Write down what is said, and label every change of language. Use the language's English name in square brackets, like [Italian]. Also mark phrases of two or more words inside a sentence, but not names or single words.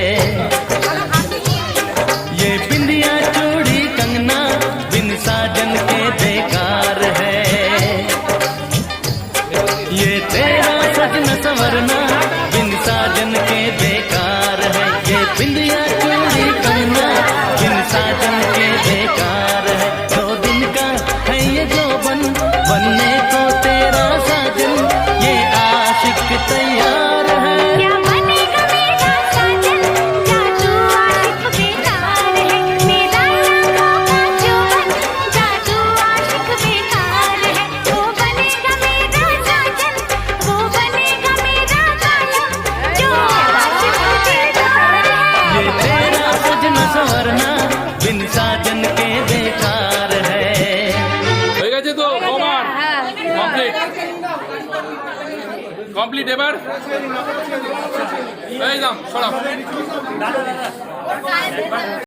[Hindi] ये बिंदिया चूड़ी कंगना बिन साजन के बेकार है। ये तेरा सजना संवरना बिन साजन के बेकार है। ये बिंदिया चूड़ी कंगना बिन साजन के बेकार है। 2 दिन का है ये जोबन बनने को तेरा साजन, ये आशिक तैयार है। क्या बनेगा मेरा साजन, क्या तू आशिक बेकार है। मेरा आँखों का जोबन, क्या तू आशिक बेकार है। वो बनेगा मेरा साजन, वो बनेगा मेरा कालम, जो आशिक बेकार है। ये तेरा सजना संवरना बिन साजन के बेकार है। [Bangla] হয়ে গেছে তো [English] over complete [Bangla] এবার এই যাও সরাও।